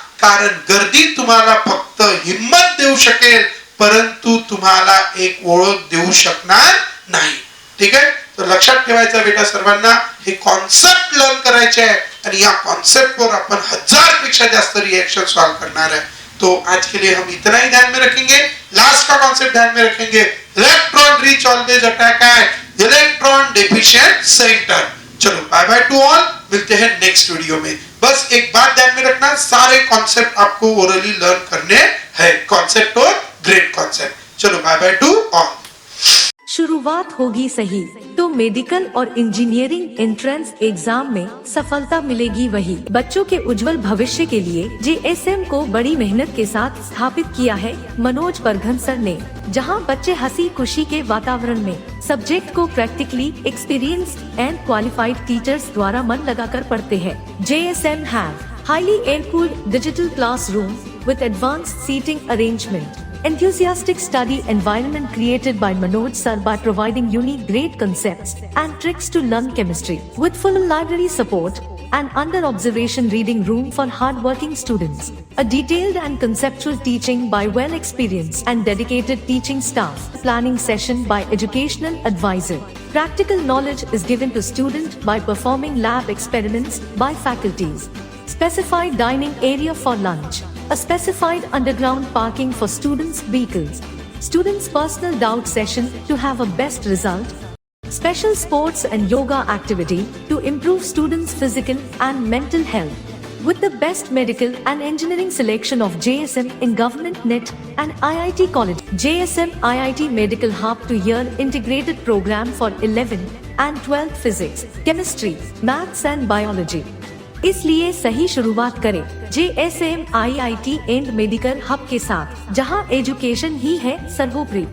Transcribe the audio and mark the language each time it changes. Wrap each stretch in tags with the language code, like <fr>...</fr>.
<mr>कारण गर्दी तुम्हाला फक्त हिम्मत देऊ शकेल, परंतु तुम्हाला एक ओळख देऊ शकणार नाही। ठीक आहे? तो लक्षात ठेवायचा बेटा सर्वांना, हे कॉन्सेप्ट लर्न करायचे आहे आणि या कॉन्सेप्ट वर अपन 1000 पेक्षा जास्त रिएक्शन सॉल्व</mr> <hi>करना है। तो आज के लिए हम इतना ही ध्यान में रखेंगे। लास्ट का कॉन्सेप्ट ध्यान में रखेंगे,</hi> <en>Electron rich always attack at electron deficient centre.</en> <hi>चलो</hi> <en>bye bye to all,</en> <hi>मिलते हैं नेक्स्ट वीडियो में। बस एक बात ध्यान में रखना, सारे कॉन्सेप्ट आपको ओरली लर्न करने हैं, कॉन्सेप्ट और ग्रेट कॉन्सेप्ट।</hi> <en>चलो bye bye to all.</en> <hi>शुरुआत होगी सही तो मेडिकल और इंजीनियरिंग एंट्रेंस एग्जाम में सफलता मिलेगी वही। बच्चों के उज्जवल भविष्य के लिए JSM को बड़ी मेहनत के साथ स्थापित किया है मनोज परघन सर ने, जहां बच्चे हंसी खुशी के वातावरण में सब्जेक्ट को</hi> <en>practically experienced and qualified teachers</en> <hi>द्वारा मन लगाकर पढ़ते हैं।</hi> <en>JSM have highly air-cooled digital classroom with advanced seating arrangement. Enthusiastic study environment created by Manoj sir by providing unique great concepts and tricks to learn chemistry. With full library support and under observation reading room for hard-working students. A detailed and conceptual teaching by well-experienced and dedicated teaching staff. Planning session by educational advisor. Practical knowledge is given to student by performing lab experiments by faculties. Specified dining area for lunch. A specified underground parking for students' vehicles. Students' personal doubt session to have a best result. Special sports and yoga activity to improve students' physical and mental health. With the best medical and engineering selection of JSM in Government NET and IIT College. JSM IIT Medical Hub 2-year integrated program for 11th and 12th physics, chemistry, maths and biology.</en> <hi>इसलिए सही शुरुआत करें JSM IIT and medical hub के साथ, जहां education ही है सर्वोपरि।</hi>